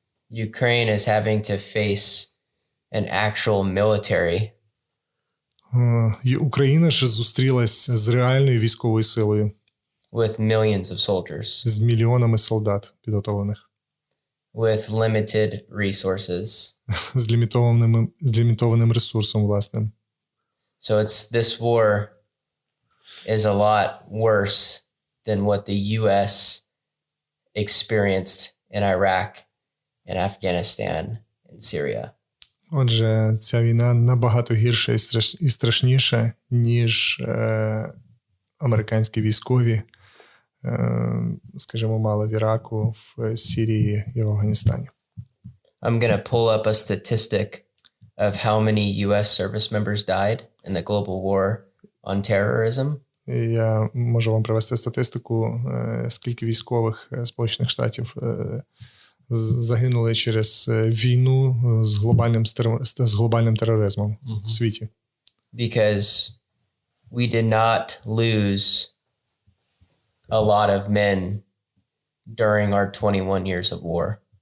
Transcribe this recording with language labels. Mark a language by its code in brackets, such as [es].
[en] Ukraine is having to face an actual military [uk] І Україна ж зустрілась з реальною військовою силою, [en] with millions of soldiers, [uk] з мільйонами солдат підготовлених, [en] with limited resources. [uk] з лімітованим ресурсом власним. [en] So this war is a lot worse than what the US experienced in Iraq and Afghanistan and Syria. [uk] Отже, ця війна набагато гірша і страшніша, ніж американські військові, скажімо, мали в Іраку, в Сирії і в Афганістані. [en] I'm going to pull up a statistic of how many US service members died in the global war on terrorism. [uk] І я можу вам привести статистику, скільки військових Сполучених Штатів загинули через війну з глобальним тероризмом в світі. [en] Because we did not lose a lot of men during our 21 years of war.